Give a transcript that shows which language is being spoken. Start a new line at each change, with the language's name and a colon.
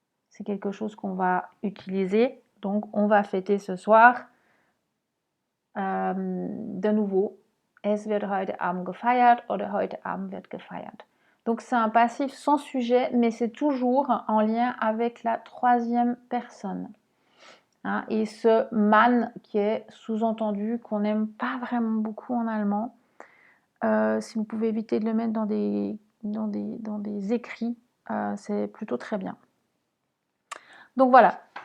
French: C'est quelque chose qu'on va utiliser. Donc, on va fêter ce soir. De nouveau,
German: es wird heute Abend gefeiert oder heute Abend wird gefeiert.
French: Donc, c'est un passif sans sujet, mais c'est toujours en lien avec la troisième personne. Hein, et ce man qui est sous-entendu, qu'on n'aime pas vraiment beaucoup en allemand, si vous pouvez éviter de le mettre dans des écrits, c'est plutôt très bien. Donc voilà.